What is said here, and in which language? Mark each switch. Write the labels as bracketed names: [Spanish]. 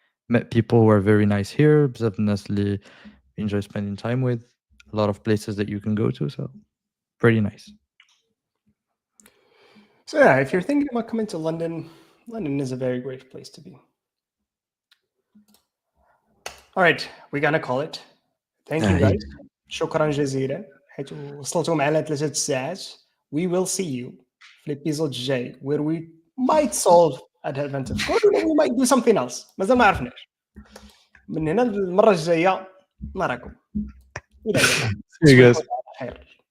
[English] Met people who are very nice here. [Arabic] بزاف الناس اللي [English] enjoy spending time with. A lot of places that you can go to, so pretty nice. So yeah, if you're thinking about coming to London, London is a very great place to be. All right, we're gonna call it. Thank you guys. [Arabic] شكرا جزيلا حيث وصلتوا معنا 3 ساعات. [English] We will see you [Arabic] في الابيزود الجاي [English] where we might solve advent of code or we might do something else. [Arabic] مازال ما عرفناش. من هنا المرة الجاية نراكم. إلى اللقاء.